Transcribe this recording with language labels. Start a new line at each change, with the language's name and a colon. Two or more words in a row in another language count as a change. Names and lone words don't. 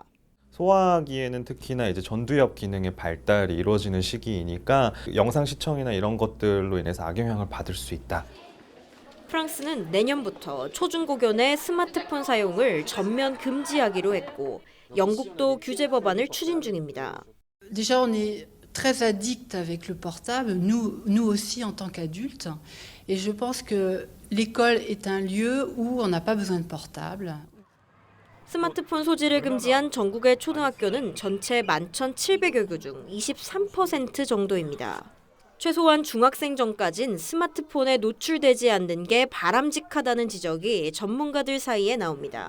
Korean: 소화기에는 특히나 이제 전두엽 기능의 발달이 이루어지는 시기이니까 영상 시청이나 이런 것들로 인해서 악영향을 받을 수 있다. 프랑스는 내년부터 초중고견의 스마트폰 사용을 전면 금지하기로 했고 영국도 규제 법안을 추진 중입니다.
French: Déjà, on est très addict avec le portable, nous aussi en tant qu'adultes. Et je pense que l'école est un lieu où on n'a pas besoin de portable.
Korean: 스마트폰 소지를 금지한 전국의 초등학교는 전체 11,700여 교 중 23% 정도입니다. 최소한 중학생 전까진 스마트폰에 노출되지 않는 게 바람직하다는 지적이 전문가들 사이에 나옵니다.